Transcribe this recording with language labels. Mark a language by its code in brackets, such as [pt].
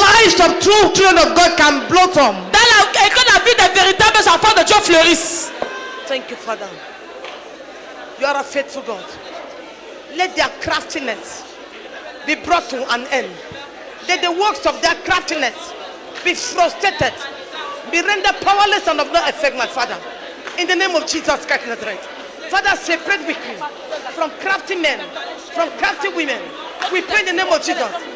[en] lives of true children of God can blossom. [fr] Et que la vie des véritables enfants de Dieu fleurisse. [en] Thank you, Father. You are a faithful God. Let their craftiness be brought to an end. Let the works of their craftiness be frustrated, be rendered powerless and of no effect, my Father. In the name of Jesus Christ, Nazareth. Father, separate wickedness from crafty men, from crafty women. We pray in the name of Jesus.